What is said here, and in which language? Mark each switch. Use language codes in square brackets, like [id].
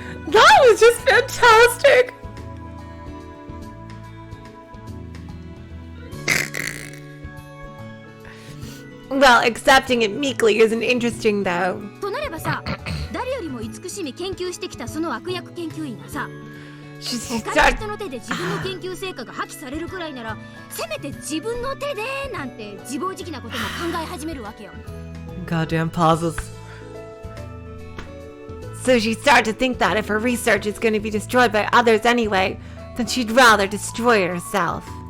[en] That was just fantastic. Well, accepting it meekly isn't interesting though. [ja] となればさ、誰よりも慈しみ研究してきたその悪役研究員がさ、他の人の手で自分の研究成果が破棄されるくらいなら、せめて自分の手でなんて自暴自棄なことも考え始めるわけよ。 [en] Goddamn pauses. So she started to think that if her research is going to be destroyed by others anyway, then she'd rather destroy it herself.